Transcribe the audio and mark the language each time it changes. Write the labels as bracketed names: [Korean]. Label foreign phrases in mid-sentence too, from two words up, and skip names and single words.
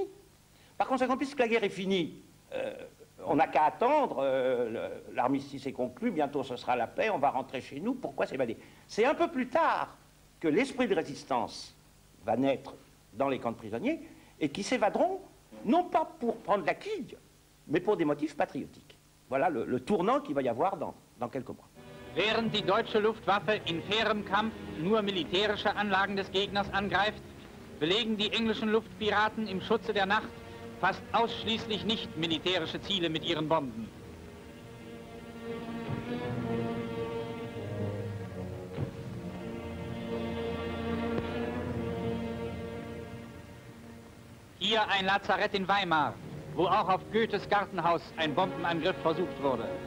[French] Par conséquent, puisque la guerre est finie, on n'a qu'à attendre, l'armistice est conclu, bientôt ce sera la paix, on va rentrer chez nous, pourquoi s'évader? C'est un peu plus tard que l'esprit de résistance va naître dans les camps de prisonniers, et qui s'évaderont, non pas pour prendre la quille, mais pour des motifs patriotiques. Voilà le tournant qu'il va y avoir dans quelques mois. [German] Während die deutsche Luftwaffe in fairem Kampf nur militärische Anlagen des Gegners angreift, belegen die englischen Luftpiraten im Schutze der Nacht fast ausschließlich nicht militärische Ziele mit ihren Bomben. Hier ein Lazarett in Weimar, wo auch auf Goethes Gartenhaus ein Bombenangriff versucht wurde.